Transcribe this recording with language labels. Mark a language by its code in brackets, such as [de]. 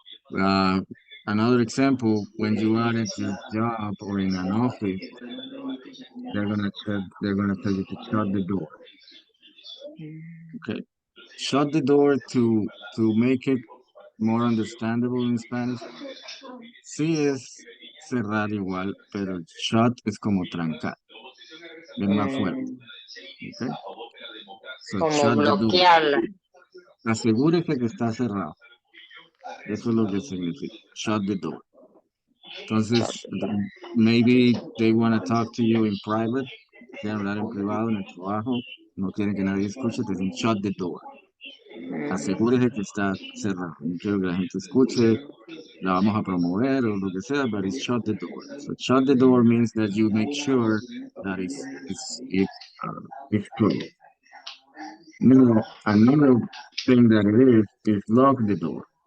[en] Uh, Another example, when you are at your job or in an office, they're gonna tell you to shut the door. Okay? Shut the door to make it more understandable in Spanish. [es] Sí es cerrar igual, pero shut es como trancar, es más fuerte. Mm, [en] Okay? So [es] como [en] shut the door. [es] bloquearla. Asegúrese que está cerrado. Eso es lo que significa. Shut the door. Entonces, [en] maybe they want to talk to you in private, [es] quieren hablar en privado, en el trabajo, no quieren que nadie escuche, te dicen shut the door. Mm, Asegúrese que está cerrado. No quiero que la gente escuche, la vamos a promover o lo que sea, [en] but it's shut the door. So shut the door means that you make sure that it's closed. Now, another thing that it is lock the door.